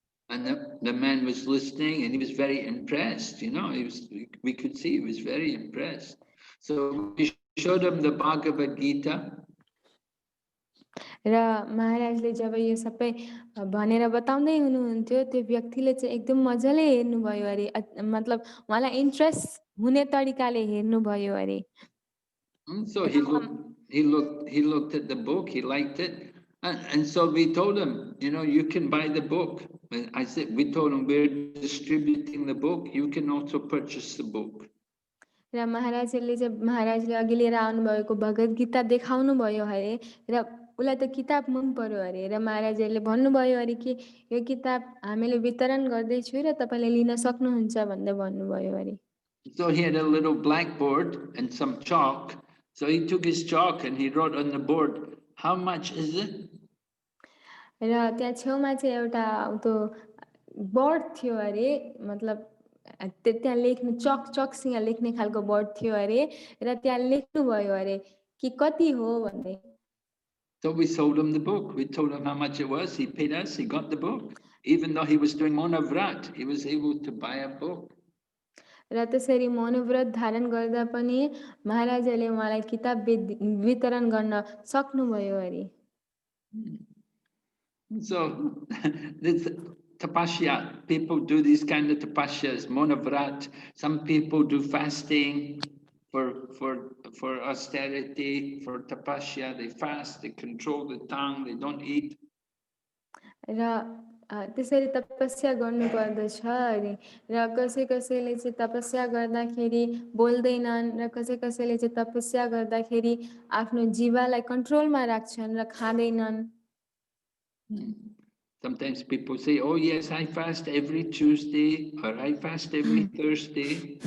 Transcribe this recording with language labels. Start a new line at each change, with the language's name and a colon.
English: And the man was listening and he was very impressed, we could see he was very impressed. So we showed him the Bhagavad Gita.
Nepali: र महाराजले जब यो सबै भनेर बताउँदै हुनुहुन्थ्यो त्यो व्यक्तिले चाहिँ एकदम मजाले हेर्नुभयो अरे, मतलब उहाँलाई इन्ट्रेस्ट हुने तरिकाले हेर्नुभयो अरे।
English: So he looked at the book, he liked it, and so we told him, you can buy the book. We told him we're distributing the book, you can also purchase the book.
Nepali: र महाराजले अघि लिएर आउनुभएको भगवत गीता देखाउनु भयो अरे र उसलाई त किताब मन पर्यो अरे र महाराजले भन्नुभयो अरे कि यो किताब हामीले वितरण गर्दैछु र तपाईले लिन सक्नुहुन्छ भन्दै भन्नुभयो अरे।
English: So he had a little blackboard and some chalk. So he took his chalk and he wrote on the board, how much is it?
Nepali: र त्यहाँ छेउमा चाहिँ एउटा त्यो बोर्ड थियो अरे, मतलब त्यहाँ लेख्नु चकसँग लेख्ने खालको बोर्ड थियो अरे र त्यहाँ लेख्नुभयो अरे कि कति हो भन्दै।
English: So we sold him the book. We told him how much it was. He paid us. He got the book. Even though he was doing monavrat, he was able to buy a book.
Nepali: र त्यसरी मौनव्रत धारण गर्दा पनि महाराजले उहाँलाई किताब वितरण गर्न सक्नुभयो अरे।
English: So this tapasya, people do these kind of tapasyas, monavrat. Some people do fasting for for austerity, for tapasya. They fast, they control the tongue, they don't eat.
Nepali: र त्यसरी तपस्या गर्नुपर्दछ अरे र कसैले चाहिँ तपस्या गर्दाखेरि बोल्दैनन् र कसैले चाहिँ तपस्या गर्दाखेरि आफ्नो जीवालाई कन्ट्रोलमा राख्छन् र खाँदैनन्।
English: Sometimes people say, oh yes, I fast every Tuesday or I fast every Thursday.